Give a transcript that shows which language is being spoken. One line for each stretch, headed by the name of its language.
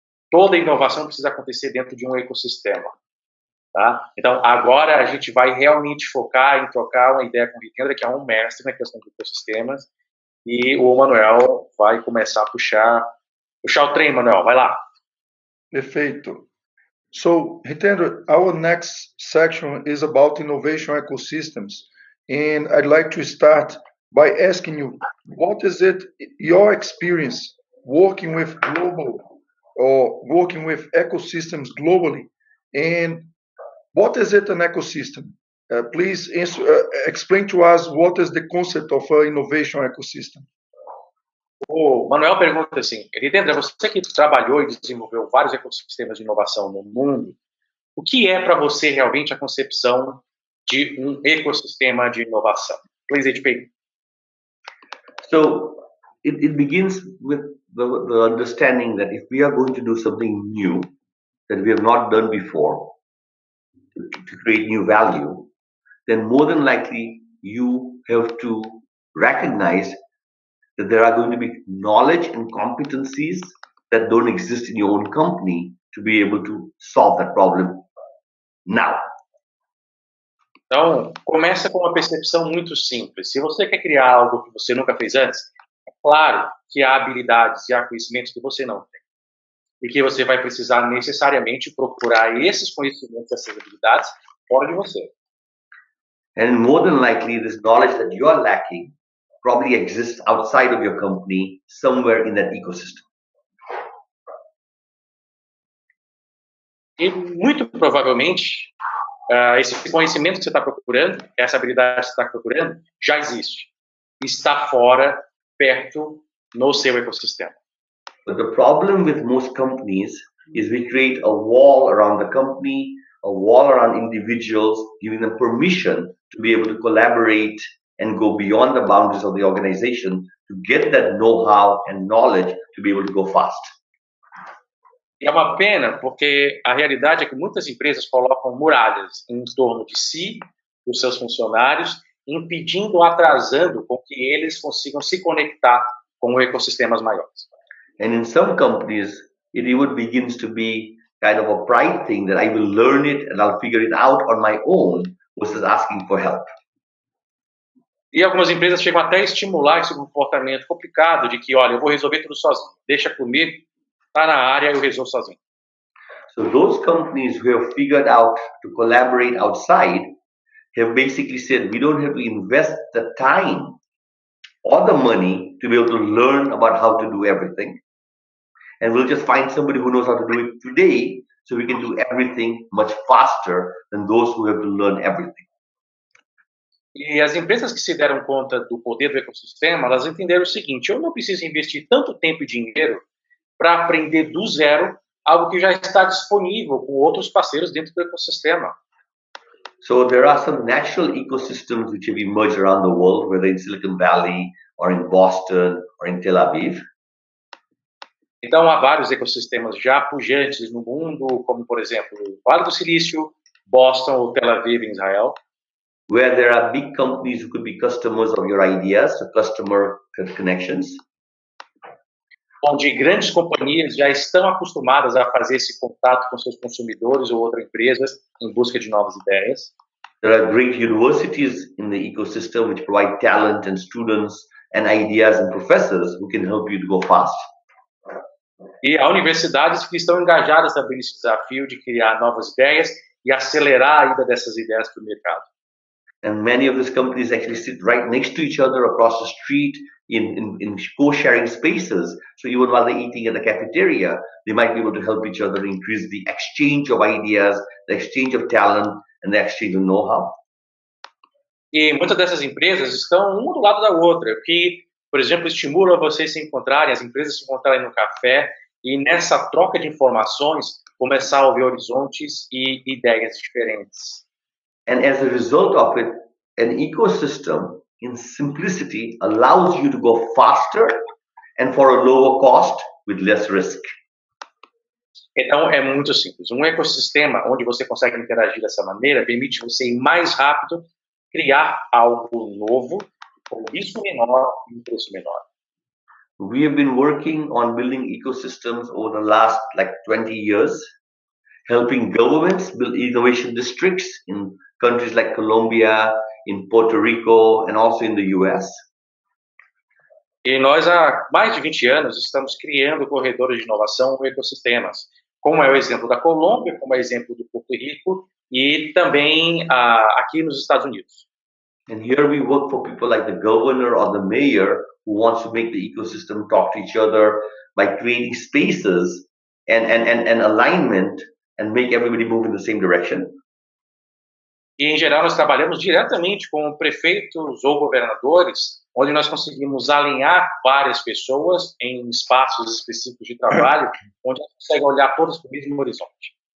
Portuguese: Toda inovação precisa acontecer dentro de um ecossistema, tá? Então, agora a gente vai realmente focar em trocar uma ideia com o Hitendra, que é um mestre na questão de ecossistemas, e o Manuel vai começar a puxar o trem, Manuel, vai lá. Perfeito.
English: So, Hitendra, our next section is about innovation ecosystems, and I'd like to start by asking you, what is it your experience working with global or working with ecosystems globally, and what is it an ecosystem? Please explain to us what is the concept of an innovation ecosystem.
Portuguese: O Manuel pergunta assim, Hitendra, você que trabalhou e desenvolveu vários ecossistemas de inovação no mundo, o que é para você realmente a concepção de um ecossistema de inovação?
English: Please, HP. So it begins with the understanding that if we are going to do something new that we have not done before to create new value, then more than likely you have to recognize that there are going to be knowledge and competencies that don't exist in your own company to be able to solve that problem now.
Portuguese: Então, começa com uma percepção muito simples. Se você quer criar algo que você nunca fez antes, é claro que há habilidades e há conhecimentos que você não tem. E que você vai precisar necessariamente procurar esses conhecimentos, essas habilidades, fora de você.
English: And more than likely, this knowledge that you are lacking probably exists outside of your company, somewhere in that ecosystem.
Portuguese: E muito provavelmente, esse conhecimento que você está procurando, essa habilidade que você está procurando, já existe. Está fora, perto, no seu ecossistema.
English: But the problem with most companies is we create a wall around the company, a wall around individuals, giving them permission to be able to collaborate and go beyond the boundaries of the organization to get that know-how and knowledge to be able to go fast.
Portuguese: E é uma pena, porque a realidade é que muitas empresas colocam muralhas em torno de si, dos seus funcionários, impedindo ou atrasando com que eles consigam se conectar com ecossistemas maiores.
English: And in some companies, it even begins to be kind of a pride thing that I will learn it and I'll figure it out on my own versus asking for help.
Portuguese: E algumas empresas chegam até a estimular esse comportamento complicado de que, olha, eu vou resolver tudo sozinho, deixa comigo, está na área, eu resolvo sozinho.
English: So those companies who have figured out to collaborate outside have basically said we don't have to invest the time or the money to be able to learn about how to do everything. And we'll just find somebody who knows how to do it today so we can do everything much faster than those who have to learn everything.
Portuguese: E as empresas que se deram conta do poder do ecossistema, elas entenderam o seguinte: eu não preciso investir tanto tempo e dinheiro para aprender do zero algo que já está disponível com outros parceiros dentro do ecossistema.
English: So there are some natural ecosystems which have emerged around the world, whether in Silicon Valley or in Boston or in Tel Aviv.
Portuguese: Então, há vários ecossistemas já pujantes no mundo, como, por exemplo, o Vale do Silício, Boston ou Tel Aviv, em Israel,
English: where there are big companies who could be customers of your ideas, so customer connections.
Portuguese: onde grandes companhias já estão acostumadas a fazer esse contato com seus consumidores ou outras empresas em busca de novas ideias.
English: There are great universities in the ecosystem which provide talent and students and ideas and professors who can help you to go fast.
Portuguese: E há universidades que estão engajadas também nesse desafio de criar novas ideias e acelerar a ida dessas ideias para o mercado.
English: And many of these companies actually sit right next to each other across the street in co-sharing spaces. So even while they're eating at the cafeteria, they might be able to help each other increase the exchange of ideas, the exchange of talent, and the exchange of know-how.
Portuguese: E muitas dessas empresas estão uma do lado da outra, o que, por exemplo, estimula vocês se encontrarem, as empresas se encontrarem no café e nessa troca de informações começar a ouvir horizontes e ideias diferentes.
English: And as a result of it, an ecosystem in simplicity allows you to go faster and for a lower cost with less risk.
Portuguese: Então, é muito simples. Um ecossistema onde você consegue interagir dessa maneira permite você ir mais rápido, criar algo novo, com risco menor e um preço menor.
English: We have been working on building ecosystems over the last 20 years, helping governments build innovation districts in countries like Colombia, in Puerto Rico, and also in the US.
Portuguese: E nós, há mais de 20 anos, estamos criando corredores de inovação ou ecossistemas, como é o exemplo da Colômbia, como é o exemplo do Porto Rico e também aqui nos Estados Unidos.
English: And here we work for people like the governor or the mayor who wants to make the ecosystem talk to each other by creating spaces and alignment and make everybody move in the same direction.
Portuguese: E, em geral, nós trabalhamos diretamente com prefeitos ou governadores, onde nós conseguimos alinhar várias pessoas em espaços específicos de trabalho, onde a gente consegue olhar todos para o mesmo horizonte.